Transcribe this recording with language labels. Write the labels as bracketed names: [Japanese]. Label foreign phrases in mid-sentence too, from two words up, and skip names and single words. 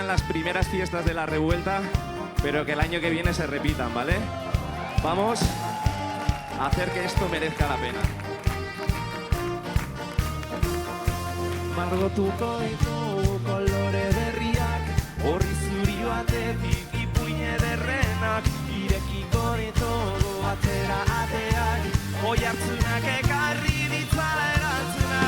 [Spanish] las primeras fiestas de la revuelta, pero que el año que viene se repitan, ¿vale? Vamos a hacer que esto merezca la pena. [Basque] Margotuko ditugu kolore berriak, horri zuri batetik ipuin ederrenak, irekiko ditugu atera ateak, oihartzunak ekarri ditzala erantzunak.